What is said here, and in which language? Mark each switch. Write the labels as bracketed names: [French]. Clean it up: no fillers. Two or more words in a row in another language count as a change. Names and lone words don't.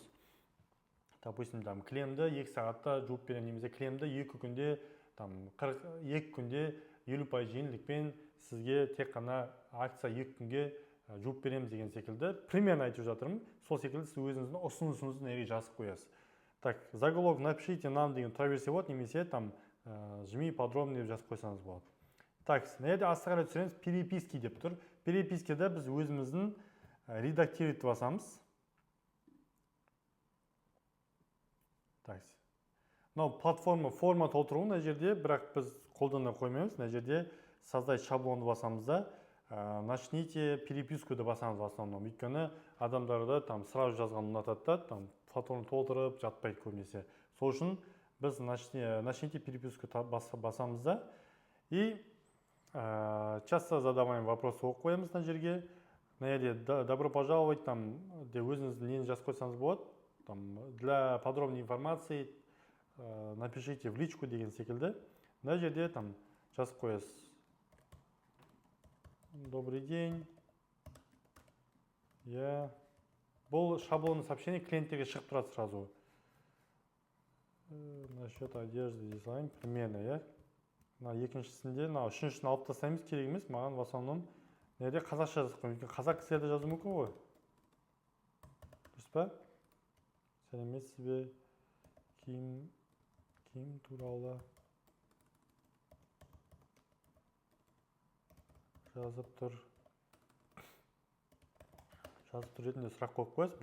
[Kazakh] Допустим, там кілемді 2 сағатта жуып беремін, немесе кілемді 2 күнде, там 42 күнде 50% жеңілдікпен сізге тек қана акция 2 күнге жуып береміз деген секілді примерно айтып жатырмын. Сол секілді сіз өзіңіздің ұсынысыңызды неге жазып қоясыз. Так, [Russian] заголовок напишите нам [Kazakh] деген тұра берсе болады, немесе там [Russian] жми подробнее [Kazakh] деп жазып қойсаңыз болады. Так, мына жерде астыға қарай түсіреміз, переписки деп тұр. Перепискеде біз өзіміздің редактировать басамыз. Так, мынау платформа форма толтыру мына жерде, бірақ біз қолдана қоймаймыз. Мына жерде создать шаблонды басамыз да, [Russian] начните переписку [Kazakh] да басамыз [Russian] в основном. [Kazakh] Өйткені адамдарды [Russian] там сразу [Kazakh] жазған ұнатады да, там платформа толтырып жатпайды көбінесе. Сол үшін біз [Russian] начните переписку [Kazakh] басамыз да. [Russian] И часто задаваем вопрос [Kazakh] оқып қоямыз мына жерге. Мына жерде [Russian] добро пожаловать там [Kazakh] де өзіңіздің нені жазып қойсаңыз болады. [Russian] Там, для подробной информации напишите в личку [Kazakh] деген секілді. [Russian] Мына жерде там жазып қоясыз. Добрый день. [Kazakh] Бұл [Russian] шаблонный сообщение [Kazakh] клиенттерге шығып тұрады сразу. [Russian] Насчет одежды, дизайн, примерно, [Kazakh] екіншісінде, үшіншісін алып тастаймыз, керек емес, маған [Russian] в основном [Kazakh] неде қазақша жазып қоймын. Қазақ кісілерді жазу мүмкін ғой. Дұрыс па? Сәлеметсіз бе? Киім туралы жазып тұр ретінде сұрақ қойып қойасыз.